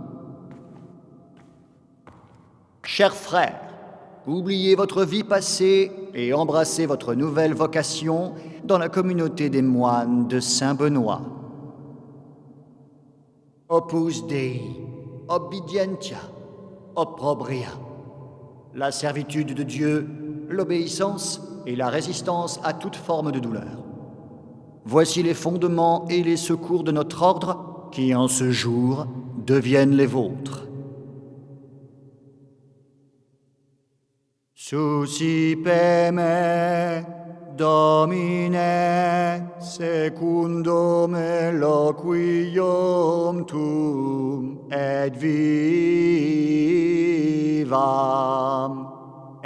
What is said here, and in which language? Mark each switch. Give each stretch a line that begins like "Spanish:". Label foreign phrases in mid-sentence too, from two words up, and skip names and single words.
French: Chers frères, oubliez votre vie passée et embrassez votre nouvelle vocation dans la communauté des moines de Saint-Benoît.
Latin: Opus Dei, obedientia, opprobria.
French: La servitude de Dieu, l'obéissance et la résistance à toute forme de douleur. Voici les fondements et les secours de notre ordre qui, en ce jour, deviennent les vôtres.
Latin: Suscipeme, Domine, secundum eloquium tuum, et vivam.